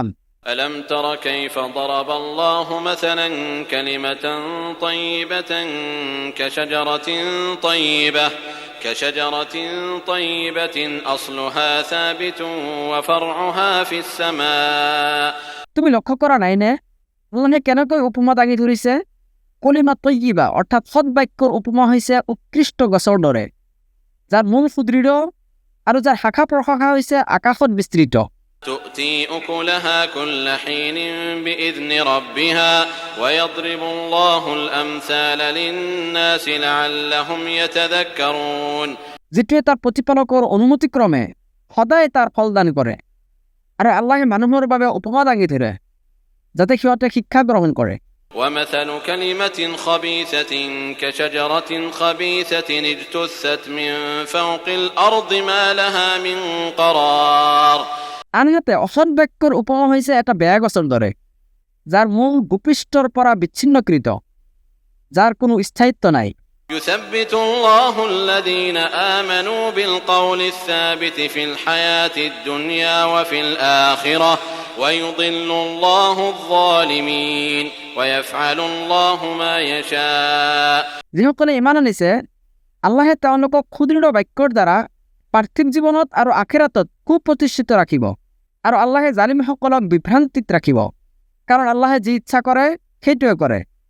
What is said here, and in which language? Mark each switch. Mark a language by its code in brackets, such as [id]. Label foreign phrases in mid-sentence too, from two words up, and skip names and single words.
[ar] ألم تر كيف ضرب الله مثلا كلمة طيبة كشجرة طيبة أصلها ثابت وفرعها في السماء [as] তুমি লক্ষ্য কৰা নাইনে আল্লাহে কেনেকৈ উপমা দাঙি ধৰিছে? [ar] كلمة طيبة [as] অৰ্থাৎ সৎ বাক্যৰ উপমা হৈছে উৎকৃষ্ট গছৰ দৰে, যাৰ মূল সুদৃঢ় আৰু যাৰ শাখা প্ৰশাখা হৈছে আকাশত বিস্তৃত। [ar] تؤتي أكلها كل حين بإذن ربها ويضرب الله الأمثال للناس لعلهم يتذكرون [as] যিটোৱে তাৰ প্ৰতিপালকৰ অনুমতিক্ৰমে সদায় তাৰ ফলদান কৰে। আৰু আল্লাহে মানুহৰ বাবে উপমা দাঙি ধৰে যাতে সিহঁতে শিক্ষা গ্ৰহণ কৰে। [ar] ومثل كلمة خبيثة كشجرة خبيثة اجتثت من فوق الأرض ما لها من قرار [as] আনহাতে অসৎ বাক্যৰ উপমা হৈছে এটা বেয়া গছৰ দৰে, যাৰ মূল ভূপৃষ্ঠৰ পৰা বিচ্ছিন্নকৃত, যাৰ কোনো স্থায়িত্ব নাই। [ar] يثبت الله الذين آمنوا بالقول الثابت في الحياة الدنيا وفي الآخرة ويضل الله الظالمين ويفعل الله ما يشاء [as] যিসকলে ইমান আনিছে আল্লাহে তেওঁলোকক সুদৃঢ় বাক্যৰ দ্বাৰা পাৰ্থিৱ জীৱনত আৰু আখিৰাতত সুপ্ৰতিষ্ঠিত ৰাখিব, আৰু আল্লাহে জালিমসকলক বিভ্ৰান্তিত ৰাখিব, কাৰণ আল্লাহে যি ইচ্ছা কৰে সেইটোৱে কৰে।